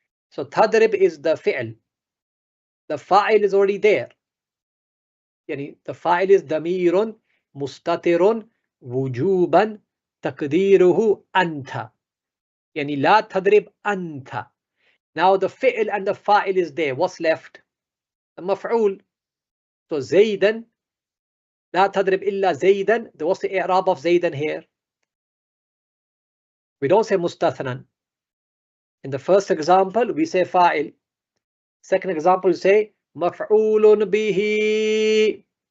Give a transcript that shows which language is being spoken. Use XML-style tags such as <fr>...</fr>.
<en>So tadrib is the fi'l. The fa'il is already there.</en> <ar>Yani</ar> <en>the fa'il is</en> <ar>damirun mustatirun wujuban taqdiruhu anta. يعني لا تضرب أنت.</ar> <en>Now the fi'l and the fa'il is there. What's left? The maf'ul.</en> <ar>So زيدا لا تضرب إلا زيدا.</ar> <en>What's the i'rab of زيدا here? We don't say mustathnan. In the first example, we say fa'il. Second example, we say maf'ulun bihi.</en>